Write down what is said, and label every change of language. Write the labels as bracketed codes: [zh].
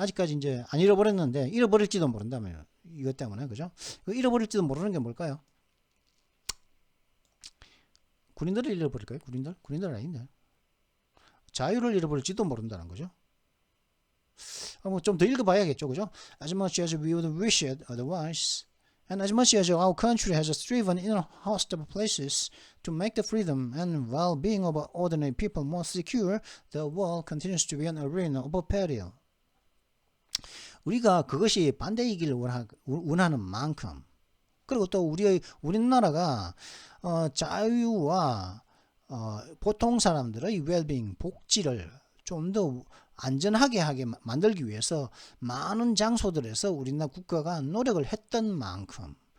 [ko] 아직까지 이제 안 잃어버렸는데 잃어버릴지도 모른다면 이것 때문에 그죠? 잃어버릴지도 모르는 게 뭘까요? 군인들을 잃어버릴까요? 군인들 아닌데 자유를 잃어버릴지도 모른다는 거죠. 뭐 좀 더 읽어봐야겠죠, 그죠? [en] As much as we would wish it otherwise, and as much as our country has striven in host of places to make the freedom and well-being of ordinary people more secure, the world continues to be an arena of peril. [ko] 우리가 그것이 반대이기를 원하는 만큼, 그리고 또 우리나라가 자유와 보통 사람들의 웰빙, 복지를 좀 더 안전하게 하게 만들기 위해서 많은 장소들에서 우리나라 국가가 노력을 했던 만큼